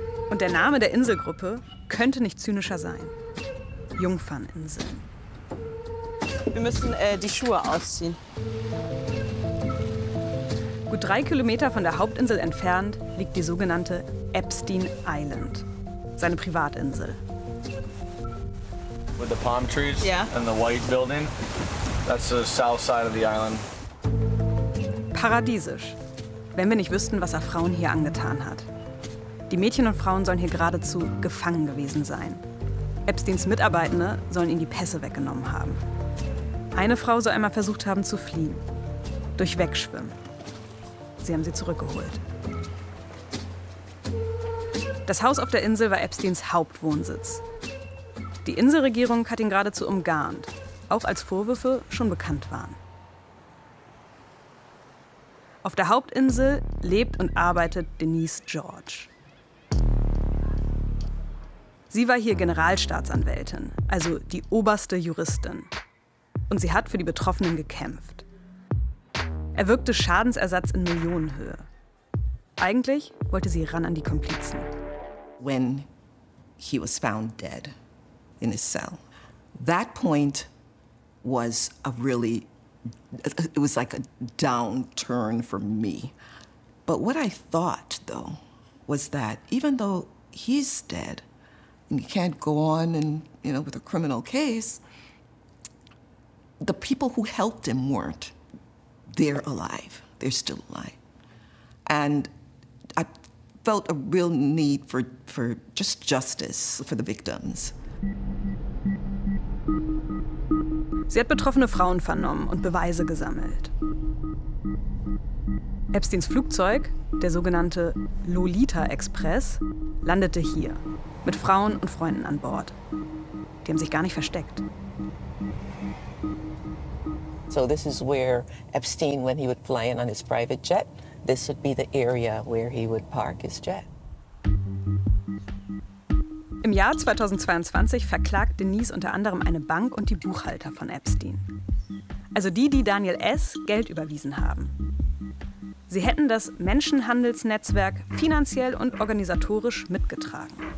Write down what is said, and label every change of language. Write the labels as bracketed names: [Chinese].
[German] Und der Name der Inselgruppe könnte nicht zynischer sein. Jungferninsel. Wir müssen die Schuhe ausziehen. Gut 3 Kilometer von der Hauptinsel entfernt liegt die sogenannte Epstein Island, seine Privatinsel. [English] With the palm trees, yeah, and the white building. That's the south side of the island. [German] Paradiesisch, wenn wir nicht wüssten, was er Frauen hier angetan hat. Die Mädchen und Frauen sollen hier geradezu gefangen gewesen sein. Epsteins Mitarbeitende sollen ihnen die Pässe weggenommen haben. Eine Frau soll einmal versucht haben zu fliehen, durch Wegschwimmen. Sie haben sie zurückgeholt. Das Haus auf der Insel war Epsteins Hauptwohnsitz. Die Inselregierung hat ihn geradezu umgarnt, auch als Vorwürfe schon bekannt waren. Auf der Hauptinsel lebt und arbeitet Denise George. Sie war hier Generalstaatsanwältin, also die oberste Juristin. Und sie hat für die Betroffenen gekämpft. Erwirkte Schadensersatz in Millionenhöhe. Eigentlich wollte sie ran an die Komplizen. [English] When he was found dead in his cell, that point was a really, it was like a downturn for me. But what I thought though was that even though he's dead, and you can't go on and, you know, with a criminal case, the people who helped him weren't. They're alive. They're still alive. And I felt a real need for just justice for the victims. [German] Sie hat betroffene Frauen vernommen und Beweise gesammelt. Epsteins Flugzeug, der sogenannte Lolita Express, landete hier mit Frauen und Freunden an Bord. Die haben sich gar nicht versteckt. [English] So this is where Epstein, when he would fly in on his private jet, this would be the area where he would park his jet. [German] Im Jahr 2022 verklagt Denise unter anderem eine Bank und die Buchhalter von Epstein. Also die, die Daniel S. Geld überwiesen haben. Sie hätten das Menschenhandelsnetzwerk finanziell und organisatorisch mitgetragen.